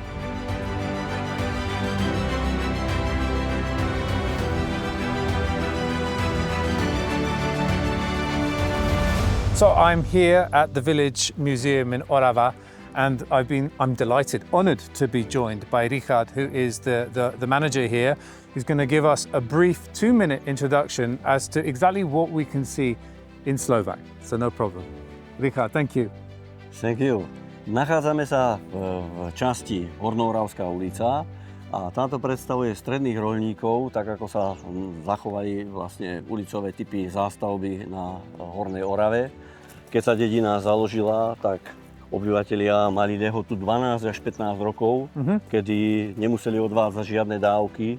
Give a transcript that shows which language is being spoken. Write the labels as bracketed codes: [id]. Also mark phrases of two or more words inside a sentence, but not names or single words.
[en] So I'm here at the Village Museum in Orava, and I'm delighted, honoured to be joined by Richard, who is the manager here, who's going to give us a brief 2-minute introduction as to exactly what we can see in Slovak. So no problem. Richard, thank you. Thank you. [sk] Nachádzame sa v časti Hornooravská ulica a táto predstavuje stredných roľníkov, tak ako sa zachovali vlastne ulicové typy zástavby na Hornej Orave. Keď sa dedina založila, tak obyvatelia mali lehotu 12 až 15 rokov, kedy nemuseli odvádzať žiadne dávky.